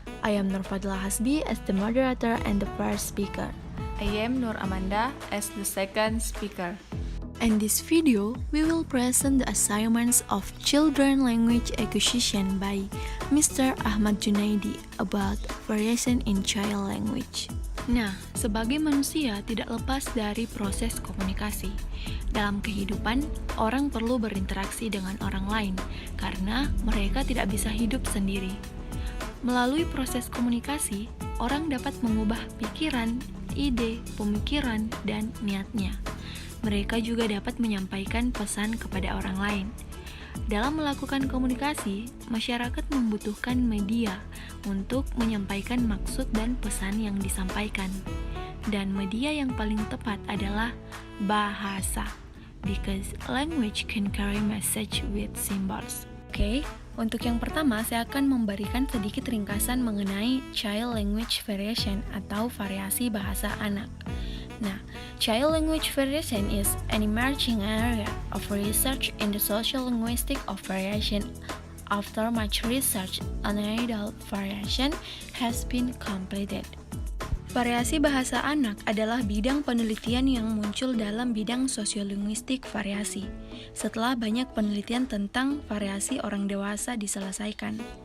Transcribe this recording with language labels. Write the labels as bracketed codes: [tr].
[en] I am Nur Fadila Hasbi as the moderator and the first speaker. I am Nur Amanda as the second speaker. In this video, we will present the assignments of children language acquisition by Mr. Ahmad Junaidi about variation in child language. [id] Nah, sebagai manusia tidak lepas dari proses komunikasi. Dalam kehidupan, orang perlu berinteraksi dengan orang lain karena mereka tidak bisa hidup sendiri. Melalui proses komunikasi, orang dapat mengubah pikiran, ide, pemikiran, dan niatnya. Mereka juga dapat menyampaikan pesan kepada orang lain. Dalam melakukan komunikasi, masyarakat membutuhkan media untuk menyampaikan maksud dan pesan yang disampaikan. Dan media yang paling tepat adalah bahasa, [en] because language can carry message with symbols. [id] Oke, untuk yang pertama saya akan memberikan sedikit ringkasan mengenai [en] child language variation [id] atau variasi bahasa anak. [en] Nah, child language variation is an emerging area of research in the social linguistic of variation. After much research, an adult variation has been completed. [id] Variasi bahasa anak adalah bidang penelitian yang muncul dalam bidang sosiolinguistik variasi, setelah banyak penelitian tentang variasi orang dewasa diselesaikan.